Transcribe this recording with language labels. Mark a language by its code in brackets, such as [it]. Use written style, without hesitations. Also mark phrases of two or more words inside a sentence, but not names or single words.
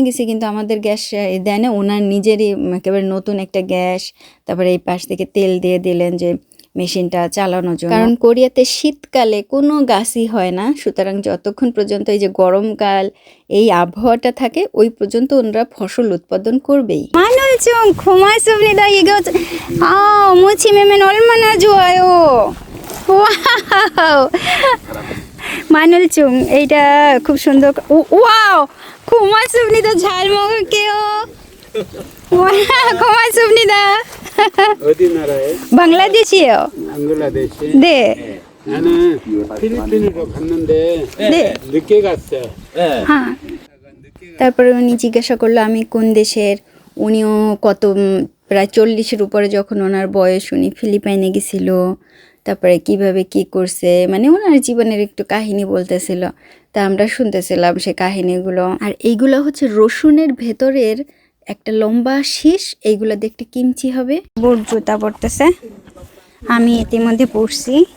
[bn] গেছি কিন্তু আমাদের গ্যাস দেয় না ওনার নিজেরই একেবারে নতুন একটা গ্যাস তারপরে এই পাশ থেকে তেল দিয়ে দিলেন যে মেশিনটা চালানোর জন্য কারণ কোরিয়াতে শীতকালে কোনো গাছই হয় না সুতরাং যতক্ষণ পর্যন্ত এই যে গরমকাল এই আবহাওয়াটা থাকে ওই পর্যন্ত ওনারা ফসল উৎপাদন করবেই মানুষ [ko] 좀 고맙습니다 이거 무침이면 얼마나 좋아요 와우 마늘중 [bn] এইটা খুব সুন্দর ওয়াও [ko] 고맙습니다 잘 먹을게요 와 고맙습니다 어디 나라에? 방글라데시예요 방글라데시? 네 나는 필리핀으로 갔는데 네. 늦게 갔어. 네. [bn] হ্যাঁ তারপরে উনি জিজ্ঞাসা করলো আমি কোন দেশের উনিও কত প্রায় 40-এর উপরে যখন ওনার বয়স উনি ফিলিপাইনে গেছিল তারপরে কিভাবে কি করছে মানে ওনার জীবনের একটু কাহিনী বলতেছিল তা আমরা শুনতেছিলাম সে কাহিনীগুলো আর এইগুলো হচ্ছে রসুনের ভেতরের একটা লম্বা শীষ এইগুলো দেখতে কিমচি হবে বুট জুতা পড়তেছে আমি ইতিমধ্যে পড়ছি